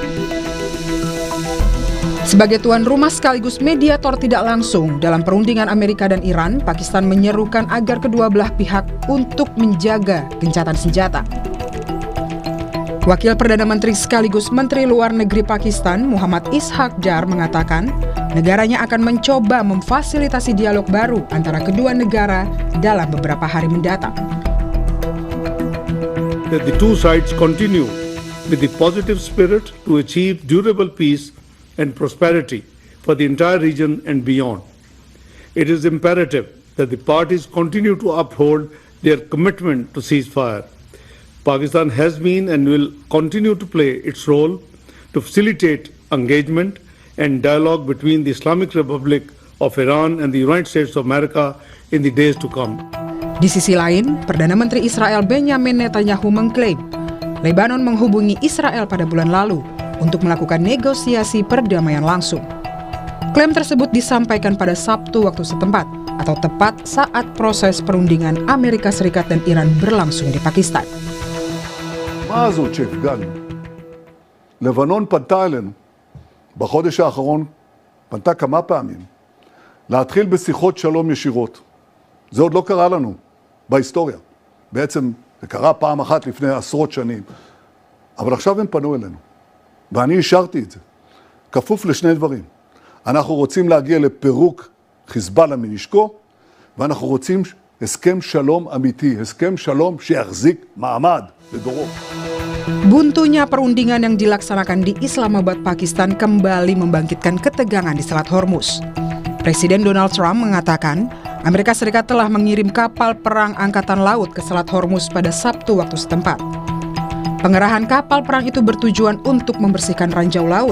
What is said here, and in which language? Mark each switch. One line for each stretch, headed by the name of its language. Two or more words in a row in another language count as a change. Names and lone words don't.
Indonesian: Sebagai tuan rumah sekaligus mediator tidak langsung dalam perundingan Amerika dan Iran, Pakistan menyerukan agar kedua belah pihak untuk menjaga gencatan senjata. Wakil Perdana Menteri sekaligus Menteri Luar Negeri Pakistan, Muhammad Ishaq Dar, mengatakan negaranya akan mencoba memfasilitasi dialog baru antara kedua negara dalam beberapa hari mendatang.
English: That the two sides continue with the positive spirit to achieve durable peace and prosperity for the entire region and beyond. It is imperative that the parties continue to uphold their commitment to ceasefire. Pakistan has been and will continue to play its role to facilitate engagement and dialogue between the Islamic Republic of Iran and the United States of America in the days to come.
Indonesian: Di sisi lain, Perdana Menteri Israel Benjamin Netanyahu mengklaim Lebanon menghubungi Israel pada bulan lalu untuk melakukan negosiasi perdamaian langsung. Klaim tersebut disampaikan pada Sabtu waktu setempat atau tepat saat proses perundingan Amerika Serikat dan Iran berlangsung di Pakistan.
Hebrew: מה הזאת שהפגענו? לבנון פנתה אלינו בחודש האחרון, פנתה כמה פעמים, להתחיל בשיחות שלום ישירות. זה עוד לא קרה לנו בהיסטוריה. בעצם זה קרה פעם אחת לפני עשרות שנים. אבל עכשיו הם פנו אלינו, ואני אישרתי את זה. כפוף לשני דברים. אנחנו רוצים להגיע לפירוק חיזבאללה מנשקו, ואנחנו רוצים הסכם שלום אמיתי, הסכם שלום שיחזיק מעמד לדורות.
Indonesian: Buntunya perundingan yang dilaksanakan di Islamabad, Pakistan kembali membangkitkan ketegangan di Selat Hormuz. Presiden Donald Trump mengatakan Amerika Serikat telah mengirim kapal perang Angkatan Laut ke Selat Hormuz pada Sabtu waktu setempat. Pengerahan kapal perang itu bertujuan untuk membersihkan ranjau laut.